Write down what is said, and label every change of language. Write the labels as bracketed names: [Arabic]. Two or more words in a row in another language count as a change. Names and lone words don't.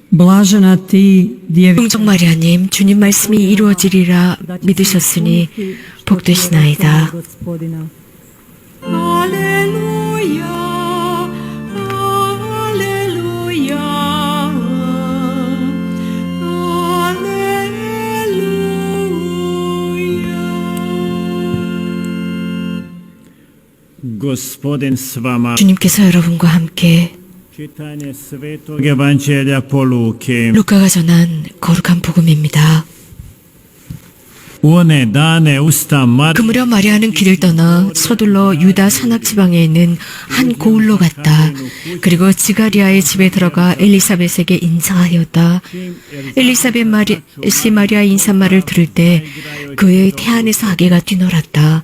[Croatian] Blažena ti, djevice. [Korean] 동정 마리아님, 주님 말씀이 이루어지리라 믿으셨으니 복되시나이다. [Croatian] Aleluja, aleluja, aleluja. Gospodin s vama. [Korean] 주님께서 여러분과 함께 [Croatian] Čitanje Svetog Evanđelja po Luki. [Korean] 루카가 전한 거룩한 복음입니다. [Croatian] U one dane usta [Korean] 그 무렵 마리아는 길을 떠나 서둘러 유다 산악 지방에 있는 한 고을로 갔다. 그리고 지가리아의 집에 들어가 엘리사벳에게 인사하였다. 엘리사벳 마리아 인사말을 들을 때 그의 태안에서 아기가 뛰놀았다.